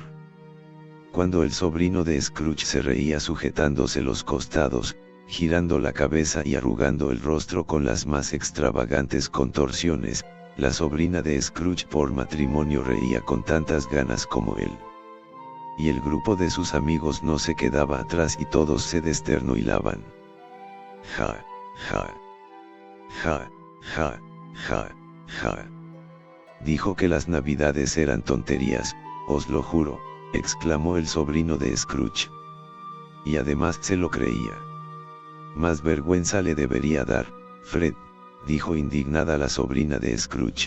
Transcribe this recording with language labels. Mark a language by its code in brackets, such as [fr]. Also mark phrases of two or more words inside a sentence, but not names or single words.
[es] Cuando el sobrino de Scrooge se reía sujetándose los costados, girando la cabeza y arrugando el rostro con las más extravagantes contorsiones, la sobrina de Scrooge por matrimonio reía con tantas ganas como él. Y el grupo de sus amigos no se quedaba atrás y todos se desternuilaban. Ja, ja, ja, ja, ja, ja. Dijo que las navidades eran tonterías, os lo juro, exclamó el sobrino de Scrooge. Y además se lo creía. Más vergüenza le debería dar, Fred, dijo indignada la sobrina de Scrooge.